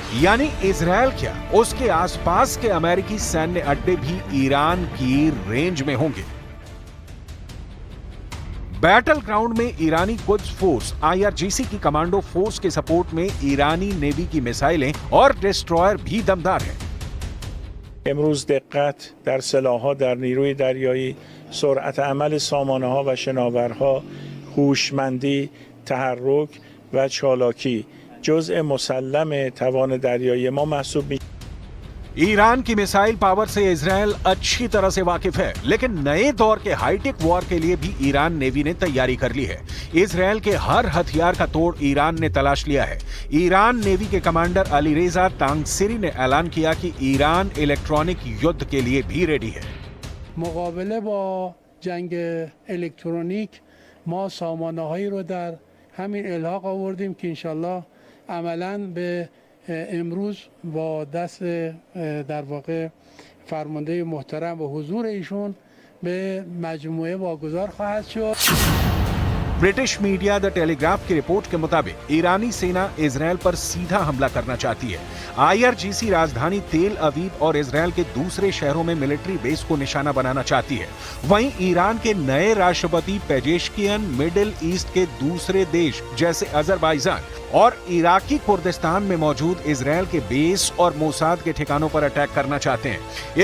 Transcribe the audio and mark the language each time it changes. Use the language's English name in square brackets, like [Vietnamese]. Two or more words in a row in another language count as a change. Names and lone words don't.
[Hindi] यानी इजराइल क्या, उसके आसपास के अमेरिकी सैन्य अड्डे भी ईरान की रेंज में होंगे। [English] battle ground [Hindi] में ईरानी कुद्स फोर्स IRGC की [English] commando force [Hindi] के सपोर्ट में ईरानी नेवी की मिसाइलें और डिस्ट्रॉयर भी दमदार हैं। [Persian] امروز دقت در سلاح‌ها در نیروی دریایی، سرعت عمل سامانه‌ها و شناورها، هوشمندی، تحرک و چالاکی جزء مسلم توان دریایی ما محسوب می‌شود. [Hindi] ईरान की मिसाइल पावर से इजराइल अच्छी तरह से वाकिफ है, लेकिन नए दौर के [English] high-tech war [Hindi] के लिए भी ईरान नेवी ने तैयारी कर ली है। इजराइल के हर हथियार का तोड़ ईरान ने तलाश लिया है। ईरान नेवी के कमांडर अलीरेजा तांगसिरी ने ऐलान किया कि ईरान इलेक्ट्रॉनिक युद्ध के लिए भी रेडी है। [Persian] مقابله با جنگ الکترونیک ما سامانه‌هایی رو در همین الحاق آوردیم که انشالله عملاً به امروز با دست در واقع فرمانده محترم و حضور ایشون به مجموعه واگذار خواهد شد. [Hindi] ब्रिटिश मीडिया द टेलीग्राफ की रिपोर्ट के मुताबिक ईरानी सेना इजराइल पर सीधा हमला करना चाहती है। IRGC राजधानी तेल अवीव और इजराइल के दूसरे शहरों में [English] military base [Hindi] को निशाना बनाना चाहती है। वहीं ईरान के नए राष्ट्रपति पेजेश्कियन मिडिल ईस्ट के दूसरे देश जैसे अजरबैजान और इराकी कुर्दिस्तान में मौजूद इजराइल के बेस और मोसाद के ठिकानों पर अटैक करना चाहते हैं।